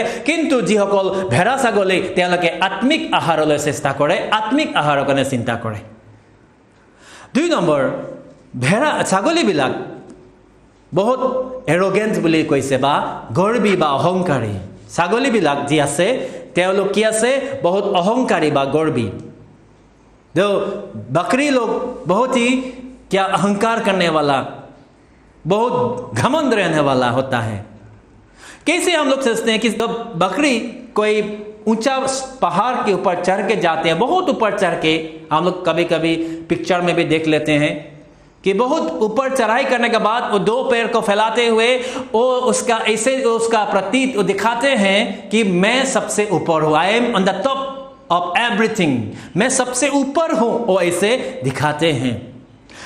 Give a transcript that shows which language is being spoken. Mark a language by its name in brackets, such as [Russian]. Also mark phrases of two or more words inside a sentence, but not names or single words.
[Assamese] কিন্তু যিসকল ভেড়া ছাগলী তেওঁলোকে আত্মিক আহাৰলৈ চেষ্টা কৰে, আত্মিক আহাৰৰ কাৰণে চিন্তা কৰে। 2 নম্বৰ, ছাগলীবিলাক বহুত এৰগেন্ট বুলি কৈছে, বা গৰ্বী বা অহংকাৰী। ছাগলীবিলাক যি আছে তেওঁলোক কি আছে? বহুত অহংকাৰী বা গৰ্বী। [Hindi] जो बकरी लोग बहुत ही क्या अहंकार करने वाला, बहुत घमंड रहने वाला होता है। कैसे हम लोग सोचते हैं कि जब बकरी कोई ऊंचा पहाड़ के ऊपर चढ़ के जाते हैं, बहुत ऊपर चढ़ के, हम लोग कभी कभी पिक्चर में भी देख लेते हैं कि बहुत ऊपर चढ़ाई करने के बाद वो 2 पैर को फैलाते हुए वो उसका ऐसे उसका प्रतीत वो दिखाते हैं कि मैं सबसे ऊपर हूँ, [English] I am on the top of everything, [Hindi] मैं सबसे ऊपर हूं, वो ऐसे दिखाते हैं।